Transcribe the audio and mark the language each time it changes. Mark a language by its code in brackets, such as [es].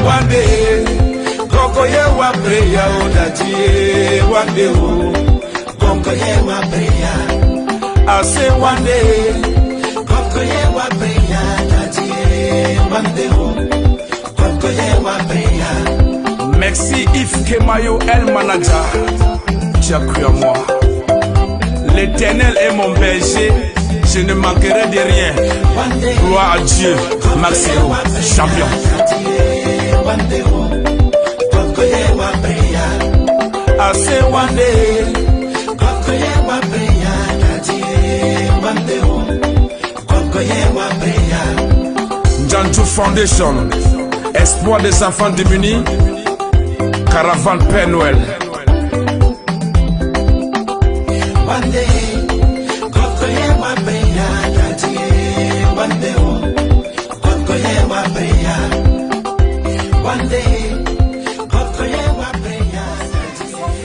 [pcm] One day, God go hear one prayer, oh, daddy, eh, one day, oh, God go hear our prayer. I say one day, God go hear our prayer, daddy, one day, oh, God go hear our prayer. [fr] merci Yves Kemayo, el manager, tu as cru à moi. L'Éternel est mon berger, je ne manquerai de rien. Gloire à Dieu, Maximo, champion. [pcm] One day, oh, God go hear our prayer. I say one day, God go hear our prayer, daddy, one day, oh, God go hear our prayer. [fr] Janju Foundation, espoir des enfants démunis, caravane Père Noël. [pcm] One day, God go hear our prayer, daddy, one day, oh, God go hear our prayer. One day, God go hear our prayer, daddy.